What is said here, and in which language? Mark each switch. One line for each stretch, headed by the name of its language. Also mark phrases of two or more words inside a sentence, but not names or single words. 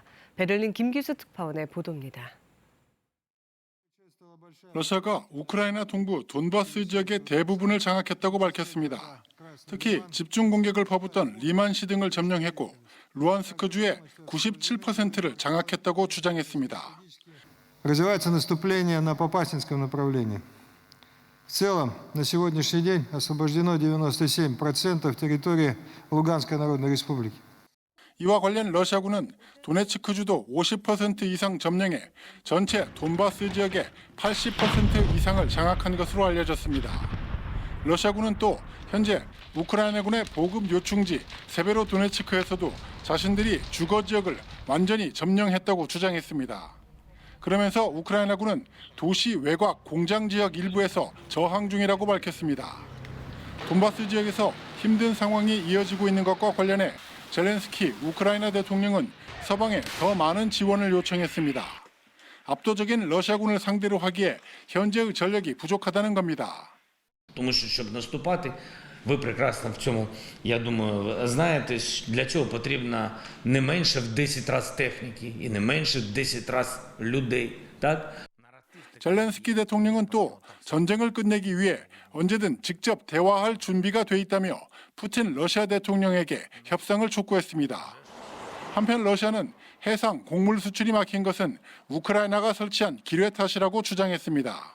Korean: 베를린 김기수 특파원의 보도입니다. 러시아가 우크라이나 동부 돈바스 지역의 대부분을 장악했다고 밝혔습니다. 특히 집중 공격을 퍼붓던 리만시 등을 점령했고 루안스크주의 97%를 장악했다고 주장했습니다.
Russian: Развивается наступление на Попасинском направлении. В целом, на сегодняшний день освобождено 97% территории Луганской Народной Республики.
Korean: 이와 관련 러시아군은 도네츠크주도 50% 이상 점령해 전체 돈바스 지역의 80% 이상을 장악한 것으로 알려졌습니다. 러시아군은 또 현재 우크라이나군의 보급 요충지 세베로도네츠크에서도 자신들이 주거 지역을 완전히 점령했다고 주장했습니다. 그러면서 우크라이나군은 도시 외곽 공장 지역 일부에서 저항 중이라고 밝혔습니다. 돈바스 지역에서 힘든 상황이 이어지고 있는 것과 관련해 젤렌스키 우크라이나 대통령은 서방에 더 많은 지원을 요청했습니다. 압도적인 러시아군을 상대로 하기에 현재의 전력이 부족하다는 겁니다.
Ukrainian: Тому що, щоб наступати, ви прекрасно в цьому, я думаю, знаєте, для чого потрібно не менше в 10 разів техніки і не менше в 10 разів людей, так?
Korean: 젤렌스키 대통령은 또 전쟁을 끝내기 위해 언제든 직접 대화할 준비가 돼 있다며 푸틴 러시아 대통령에게 협상을 촉구했습니다. 한편 러시아는 해상 곡물 수출이 막힌 것은 우크라이나가 설치한 기뢰 탓이라고 주장했습니다.